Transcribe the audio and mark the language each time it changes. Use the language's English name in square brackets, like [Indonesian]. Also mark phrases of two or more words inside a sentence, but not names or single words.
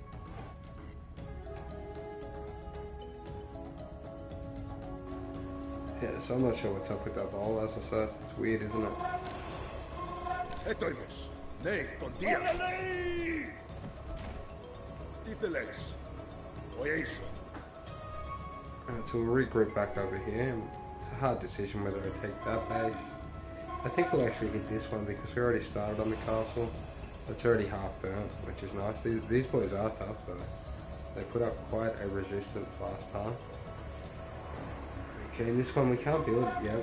[English] Yeah, so I'm not sure what's up with that bowl, as I said. It's weird, isn't it? Etoimos. Nei, tontia. Tithelex. Oyeso. Alright, so we'll regroup back over here. It's a hard decision whether I take that base. I think we'll actually hit this one because we already started on the castle. It's already half burnt, which is nice. These boys are tough though. They put up quite a resistance last time. Okay, in this one we can't build yet.